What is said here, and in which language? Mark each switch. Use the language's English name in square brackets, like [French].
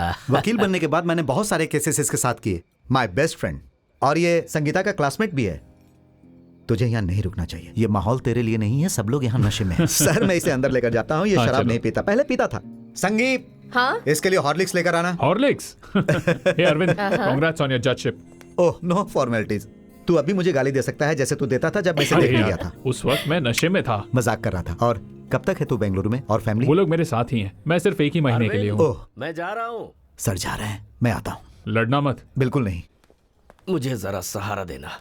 [Hindi] वकील बनने के बाद मैंने बहुत सारे केसेस इसके साथ किए। [English] my best friend, [Hindi] और ये संगीता का क्लासमेट भी है। तुझे यहाँ नहीं रुकना चाहिए, ये माहौल तेरे लिए नहीं है। सब लोग यहाँ नशे में हैं। सर, मैं इसे अंदर लेकर जाता हूँ। ये शराब नहीं पीता, पहले पीता था। संगीत, हाँ? इसके लिए हॉर्लिक्स लेकर आना। [English] Horlicks. Hey Arvind, congrats on your judgeship. Oh, no formalities. [Hindi] तू अभी मुझे गाली दे सकता है जैसे तू देता था जब मैं इसे अरे देखने यार, गया था। उस वक्त मैं नशे में था। मजाक कर रहा था। और कब तक है तू बेंगलुरु में, और फैमिली? वो लोग मेरे साथ ही हैं। मैं सिर्फ एक ही महीने के लिए हूँ। ओह, मैं जा रहा हूँ। सर जा रहे हैं, मैं आता हूँ। लड़ना मत। बिल्कुल नहीं। मुझे जरा सहारा देना।